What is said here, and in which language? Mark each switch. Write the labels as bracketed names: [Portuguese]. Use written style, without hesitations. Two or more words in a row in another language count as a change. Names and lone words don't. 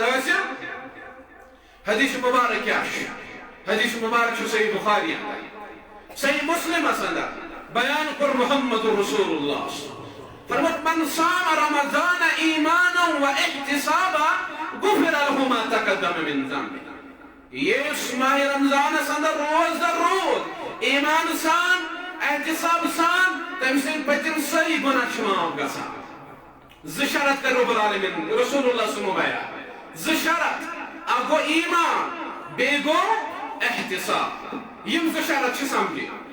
[Kashmiri] حٲصِل حدیث مبارک کیاہ چھُ حدیث مبارک چھُ صحیح بخاری اندر صحیح مسلمس اندر بیان کوٚر محمد رسول اللہ فرموت [Arabic] من صام رمضان ایمانا و احتسابا غفر له ما تقدم من ذنبه [Kashmiri] یُس ماہ رمضانس اندر روزدر روٗد ایمان سان احتساب سان تٔمۍ سٕنٛدۍ پٔتِم سٲری گۄناہ چھِ معاف گژھان زٕ شرط کر [Arabic] رب العالمین [Kashmiri] رسول اللہ سُنٛد بیان زٕ شرط اکھ گوٚو ایمان بیٚیہِ گوٚو احتساب یِم زٕ شرط چھِ سمجھٕنۍ